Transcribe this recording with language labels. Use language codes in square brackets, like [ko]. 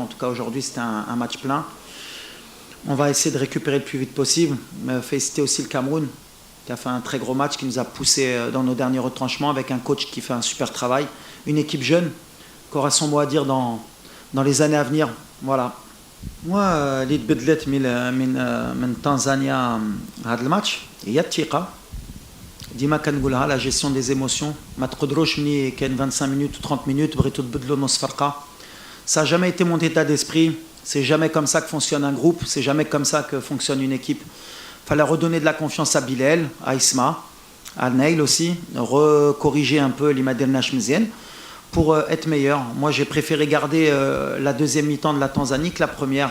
[fr] En tout cas, aujourd'hui, c'était un match plein. On va essayer de récupérer le plus vite possible. Féliciter aussi le Cameroun, qui a fait un très gros match, qui nous a poussé dans nos derniers retranchements, avec un coach qui fait un super travail. Une équipe jeune, qui aura son mot à dire dans les années à venir. Voilà. [ar] Moi, اللي تبدلت من تنزانيا هذا الماتش هي الثقة. ديما كنقولها [fr] la gestion des émotions. [ar] ما تقدروش ملي كاين [fr] 25 minutes ou 30 minutes [ar] بغيتو تبدلوا نص فرقة. [fr] Ça n'a jamais été mon état d'esprit. C'est jamais comme ça que fonctionne un groupe. C'est jamais comme ça que fonctionne une équipe. Fallait redonner de la confiance à Bilal, à Isma, à Neil aussi, recorriger un peu les Madelnash Mzien pour être meilleur. Moi, j'ai préféré garder la deuxième mi-temps de la Tanzanie que la première.